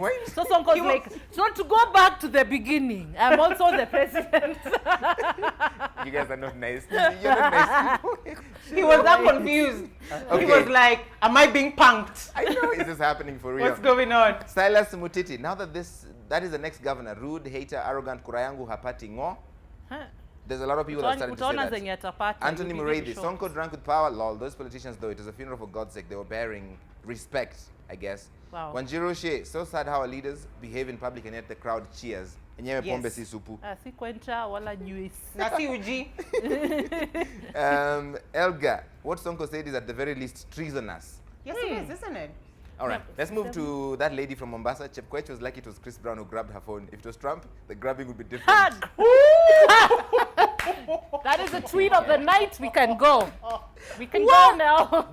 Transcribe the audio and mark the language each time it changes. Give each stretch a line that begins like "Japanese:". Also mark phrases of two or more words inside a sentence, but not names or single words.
English: So Sonko's like, so to go back to the beginning, I'm also the president. You guys are not nice. You're not nice people. He was that confused. Okay. He was like, am I being punked? I know, is this happening for real? What's going on? Silas Mutiti, now that that is the next governor, rude, hater, arrogant,
Swahili: kurayangu hapati ngo.
English: There's a lot of people that started to say that. Anthony Muriuki, Sonko drank with power, lol. Those politicians, though, it was a funeral for God's sake. They were bearing respect, I guess. Wow. Wanjiro She, so sad how our leaders behave in public and yet the crowd cheers. Yes.
Swahili: Pombe si supu. Si kwencha wala juice. Na si uji.
English: Elga, what Sonko said is at the very least treasonous. Yes, it is, isn't it? All right, let's move to that lady from Mombasa. Chepkoech was like it was Chris Brown who grabbed her phone. If it was Trump, the grabbing would be different. That is a tweet of the night. We can go. We can go now.